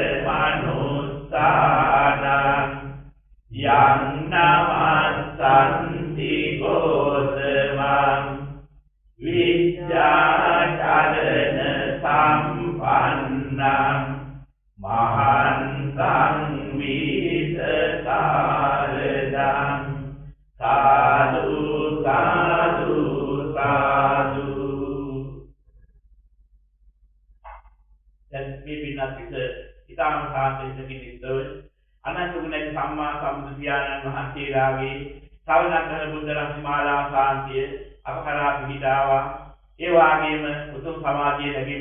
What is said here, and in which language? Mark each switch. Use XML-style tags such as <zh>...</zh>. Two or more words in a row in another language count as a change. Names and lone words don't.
<pi>මනුස්සානං යං නමස්සන්ති ගෝතමං විද්‍යාචරණ සම්පන්නං මහන්තං විසසාරදං සාදු සාදු සාදු.</pi> <si>දැන් මේ පින්නත් ඉතාම සාන්තියකින් යුක්තව අනන්ත ගුණ සම්මා සම්බුදු පියාණන් වහන්සේලාගේ ශ්‍රවණ කරන බුද්ධ රත්නමාලා සාන්තිය අප කරා පිහිටාවා. ඒ වාගේම උතුම් සමාධිය ලැබෙමි.</si>